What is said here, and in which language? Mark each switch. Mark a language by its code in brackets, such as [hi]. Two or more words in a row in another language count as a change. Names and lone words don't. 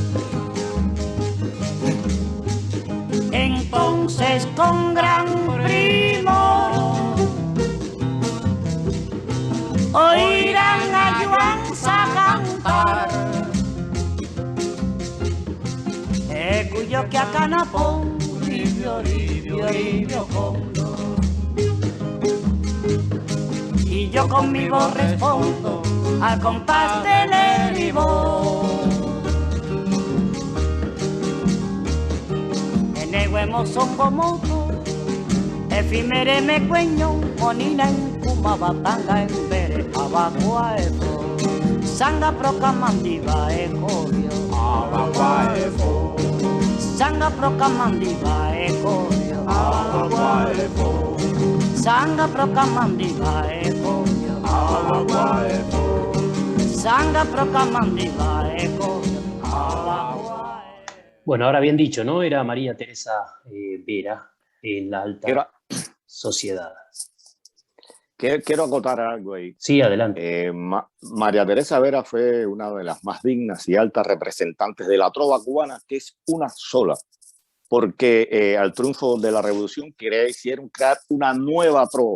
[es] Entonces con gran primo oirán a Yuanza cantar, cuyo que a canapón ribio, ribio, ribio condo. Y yo conmigo respondo al compás del eribo. [efi] Eneguemo son como efimere me cueño, monina en kumabatanga en bere abacuaefo, sanga procamandiva ecorio, Abacuaefo, sanga procamandiva ecorio, abacuaefo, sanga procamandiva ecorio, abacuaefo, sanga procamandiva ecorio, abacuaefo. [es] Bueno, ahora bien dicho, ¿no? Era María Teresa Vera en la alta sociedad. Quiero acotar algo ahí. Sí, adelante. María Teresa Vera fue una de las más dignas y altas representantes de la trova cubana, que es una sola, porque al triunfo de la revolución quisieron crear una nueva trova.